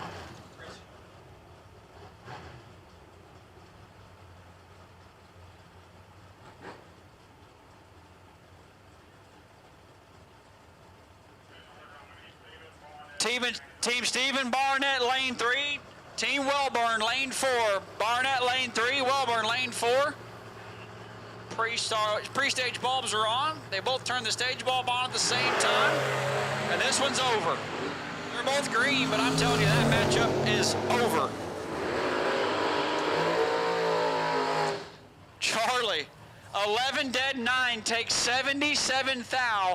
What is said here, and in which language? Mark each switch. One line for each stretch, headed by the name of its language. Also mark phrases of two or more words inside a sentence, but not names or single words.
English: Team Stephen Barnett, lane 3. Team Wellburn, lane 4. Barnett, lane 3. Wellburn, lane 4. Pre-stage bulbs are on. They both turn the stage bulb on at the same time. And this one's over. They're both green, but I'm telling you, that matchup is over. Charlie, 11 dead, 9 takes 77 thou.